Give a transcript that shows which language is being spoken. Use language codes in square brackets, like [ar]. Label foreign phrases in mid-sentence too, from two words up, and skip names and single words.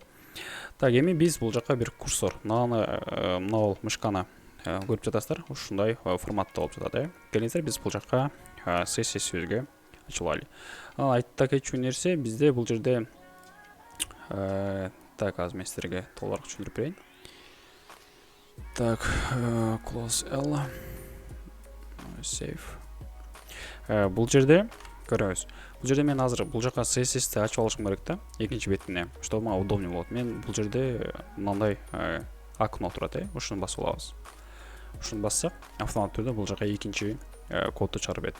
[ky] Так, эми биз бул жака бир курсор, мына мышканы көрүп жатасыздар, ушундай форматта болуп жатат, Келиңиздер, биз бул жака CSS'ибизге ачылалы. Айта кетчү нерсе, бизде бул жерде так, азыр мен силерге толугураак түшүндүрүп берейин. Так, [en] close L, save. [ky] Бул жерде көрөбүз. Бул жерде мен азыр бул жака CSS'ти ачып алышым керек да, экинчи бетине, чтобы мага удобный болот. Мен бул жерде мындай окно турат, ушуну басып алабыз. Ушуну бассак, автоматтык түрдө бул жака экинчи кодду чыгарып берет.